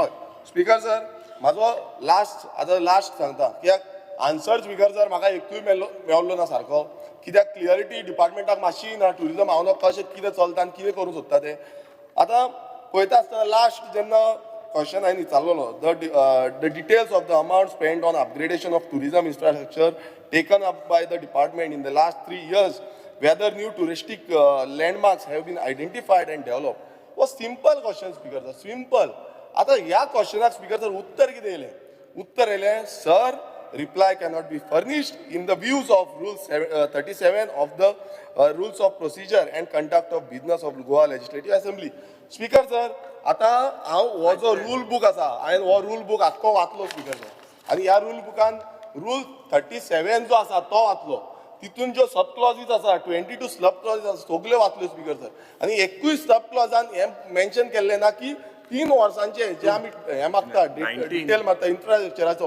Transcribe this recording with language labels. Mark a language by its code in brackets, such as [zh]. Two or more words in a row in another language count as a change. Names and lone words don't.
[kok] हय [en] speaker sir [kok] म्हाजो लास्ट सांगता कित्याक आन्सर [en] speaker sir [kok] म्हाका एकूय मेळ्ळो ना सारको कित्याक क्लियरिटी डिपार्टमेंटाक मातशी ना टुरिजम हांव कशें कितें चलता आनी कितें करूंक सोदता तें आतां पळयता आसतना लास्ट जेन्ना क्वेश्चन हांवें विचारलेलो [en] the details of the amount spend on upgradation of tourism infrastructure taken up by the department in the last 3 years whether new touristic landmarks have been identified and developed was simple question [kok] स्पीकर सर सिंपल आता ह्या क्वेश्चनाक स्पीकर सर उत्तर कितें येयलें उत्तर येयलें सर [en] reply cannot be furnished in the views of rule 37 of the rules of procedure and conduct of business of Goa Legislative Assembly speaker sir [kok] आता हांव हो जो [en] rule book [kok] आसा हांवें हो [en] rule book [kok] आख्खो वाचलो स्पीकर सर आनी ह्या रूल बुकान रूल 37 जो आसा तो वाचलो तितून ज्यो [en] sub clauses [kok] आसा 22 [en] sub clauses [kok] आसा सगल्यो वाचल्यो स्पीकर सर आनी एकूय सब क्लॉजान हें मेन्शन केल्लें ना की 3 वर्सांचे जे आमी हें मागता डिटेल मागता इन्फ्रास्ट्रक्चराचो